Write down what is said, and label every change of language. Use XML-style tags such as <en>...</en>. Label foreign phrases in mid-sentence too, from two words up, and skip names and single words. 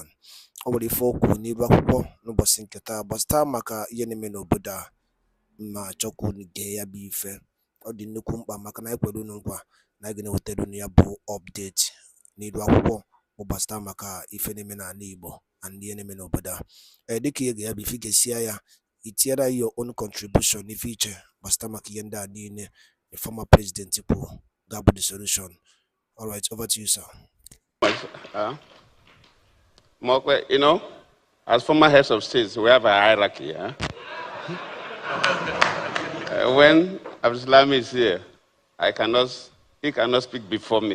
<ig>Ọ nwere ife okwu n'iru akwụkwọ n'ụbọchị nke taa gbasịta maka ihe na-eme n'obodo a, ma chọkwa unu gee ya bụ ife. Ọ dị nnukwu mkpa maka na anyị kwere unu nkwa na anyị ga-ewetara unu ya bụ update n'iru akwụkwọ bụ gbasịta maka ife na-eme n'ala Igbo na ihe na-eme n'obodo a. Dịka ihe ga-ya bụ ife ga-esia ya, itinyere</ig> <en>your own contribution</en> <ig>n'ife iche gbasịta maka ihe ndị a niile</ig> <en>the former president</en> <ig>kwuru ga-abụ</ig> <en>the solution. All right, over to you, sir. You know, as former heads of states, we have a hierarchy. When Abdulsalami is here, he cannot speak before me.</en>